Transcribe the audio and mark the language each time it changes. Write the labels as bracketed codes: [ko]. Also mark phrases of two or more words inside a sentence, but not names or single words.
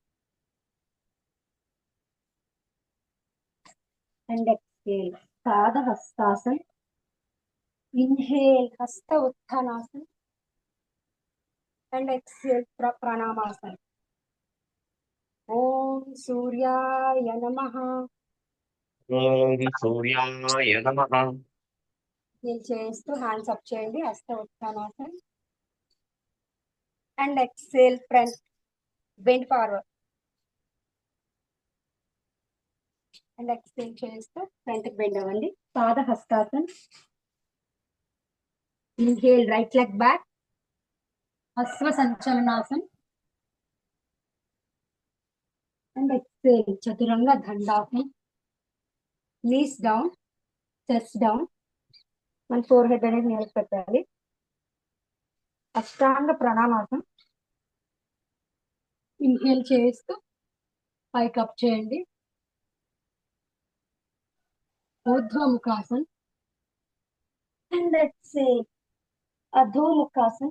[en] and exhale, పాద హస్తాసన్. ఇన్హేల్, హస్త ఉత్థానాసన్ and exhale, ప్రణామాసన్. [sa] ॐ सूर्याय नमः. ॐ सूर्याय नमः [te] నేను చేస్తూ [en] hands up [te] చేయండి, హస్త ఉత్థానాసన్ [en] and exhale, front, bend forward and exhale [te] చేస్తూ ఫ్రంట్ కి బెండ్ అవ్వండి. పాద హస్తాసన్. [en] Inhale, right leg back. Asva Sanchalanasana. And exhale, Chaturanga Dandasana. Knees down, chest down. [te] మన ఫోర్హెడ్ అనేది నేలకు పెట్టాలి. అష్టాంగ ప్రణామాసనం. ఇన్హేల్ చేస్తూ పైకి అప్ చేయండి. [en] ఊర్ధ్వముఖాసన్ and exhale అధోముఖాసన్.